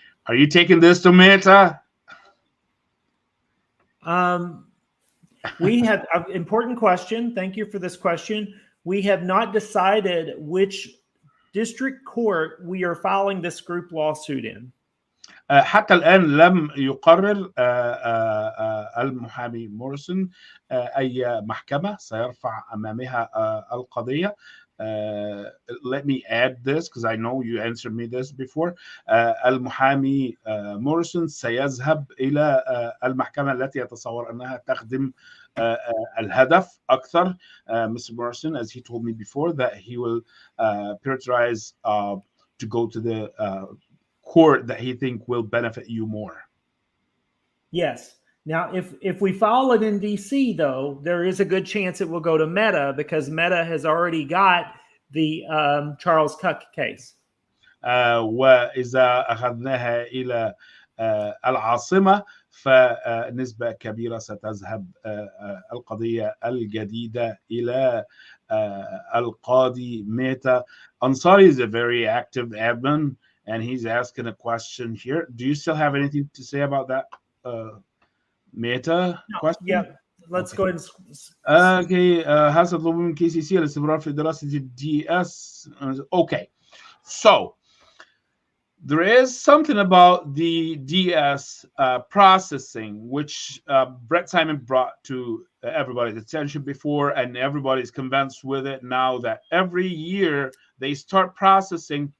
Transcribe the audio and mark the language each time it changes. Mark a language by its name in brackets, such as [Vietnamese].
[English] Are you taking this to Meta? We have an important question. Thank you for this question. We have not decided which district court we are filing this group lawsuit in. [Arabic] حتى الآن لم يقرر المحامي موريسون أي محكمة سيرفع أمامها القضية. [English] Let me add this because I know you answered me this before. [Arabic] المحامي موريسون سيذهب إلى المحكمة التي يتصور أنها تخدم الهدف أكثر. [English] Mr. Morrison, as he told me before, that he will prioritize to go to the court that he think will benefit you more. Yes. Now, if we file it in DC, though, there is a good chance it will go to Meta because Meta has already got the Charles Cuck case. [Arabic] وإذا أخذناها إلى العاصمة فنسبة كبيرة ستذهب القضية الجديدة إلى القاضي ميتا. [English] Ansari is a very active admin and he's asking a question here. Do you still have anything to say about that Meta question? Yeah. let's go ahead and [Arabic] اوكي هل تطلبون من كي سي سي الاستمرار في دراسه الدي اس؟ اوكي [English] so there is something about the DS processing, which Brett Simon brought to everybody's attention before, and everybody's convinced with it now that every year they start processing.